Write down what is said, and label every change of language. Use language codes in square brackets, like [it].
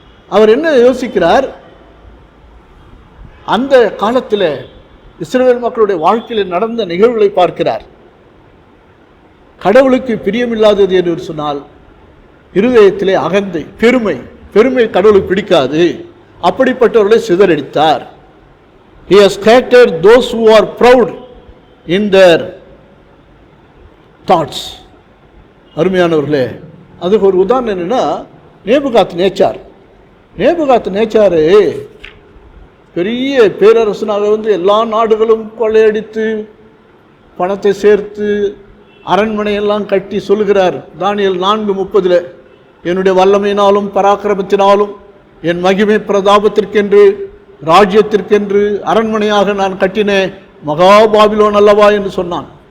[ta] அவர் என்ன யோசிக்கிறார், அந்த காலத்தில் இஸ்ரவேல் மக்களுடைய வாழ்க்கையில் நடந்த நிகழ்வுகளை பார்க்கிறார். கடவுளுக்கு பிரியமில்லாதது என்று சொன்னால் இருதயத்திலே அகந்தை, பெருமை. பெருமை கடவுளுக்கு பிடிக்காது. அப்படிப்பட்டவர்களை சிதறடித்தார். [en] He has scattered those who are proud in their thoughts. [ta] அருமையானவர்களே, அதுக்கு ஒரு உதாரணம் என்னன்னா, நேபுகாத் நேச்சார். நேபுகாத் நேச்சாரு பெரிய பேரரசனாக வந்து எல்லா நாடுகளும் கொள்ளையடித்து பணத்தை சேர்த்து அரண்மனையெல்லாம் கட்டி சொல்லுகிறார் தானியேல் 4:30, என்னுடைய வல்லமையினாலும் பராக்கிரமத்தினாலும் என் மகிமை பிரதாபத்திற்கென்று ராஜ்யத்திற்கென்று அரண்மனையாக நான் கட்டின மகாபாபிலோன் அல்லவா என்று சொன்னான்.